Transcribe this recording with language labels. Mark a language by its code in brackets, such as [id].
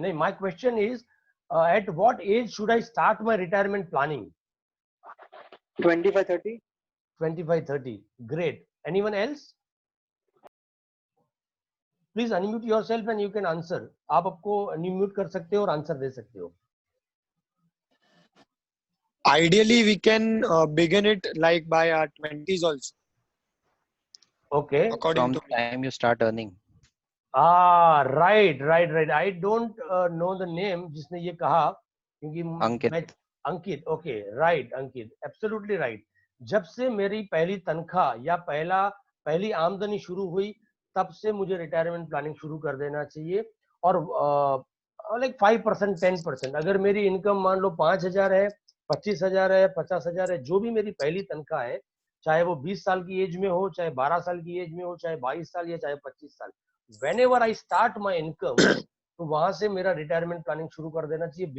[en] No, my question is, at what age should I start my retirement planning? 25-30. 25-30. Great. Anyone else? Please unmute yourself and you can answer. [hi] आप आपको unmute कर सकते हो और answer दे सकते हो. [en] Ideally, we can begin it like by our 20s also, Okay. according From to the time you start earning. Right. I don't know the name [hi] जिसने ये कहा, क्योंकि अंकित. [en] Ankit, okay, right, Ankit, absolutely right. [hi] जब से मेरी पहली तनख्वाह या पहली आमदनी शुरू हुई, तब से मुझे रिटायरमेंट प्लानिंग शुरू कर देना चाहिए. और लाइक 5%, 10%, अगर मेरी इनकम मान लो 5,000 है, 25,000 है, 50,000 है, जो भी मेरी पहली तनख्वाह है, चाहे वो 20 साल की एज में हो, चाहे 12 साल की एज में हो, चाहे 22 साल या चाहे 25 साल, [en] whenever I start my income, [hi] तो वहां से मेरा रिटायरमेंट प्लानिंग शुरू कर देना चाहिए.